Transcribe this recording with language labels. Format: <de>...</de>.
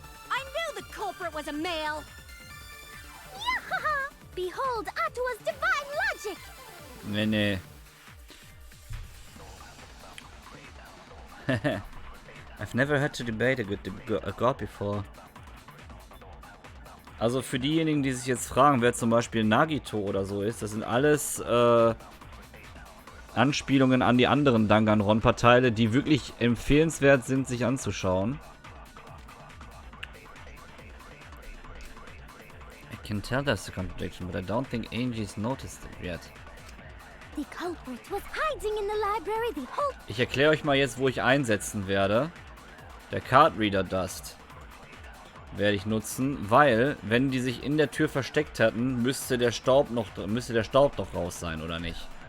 <en>I knew the culprit was a male! Yahaha! Behold Atua's divine logic! Nee. I've never had to debate a god before.</en> <de>Also für diejenigen, die sich jetzt fragen, wer zum Beispiel Nagito oder so ist, das sind alles Anspielungen an die anderen Danganronpa-Teile, die wirklich empfehlenswert sind, sich anzuschauen.</de> <en>I can tell there's a contradiction, but I don't think Angie's noticed it yet. The culprit was hiding in the library the whole...</en> <de>Ich erkläre euch mal jetzt, wo ich einsetzen werde. Der Card Reader Dust werde ich nutzen, weil, wenn die sich in der Tür versteckt hatten, müsste der Staub noch raus sein, oder nicht?</de>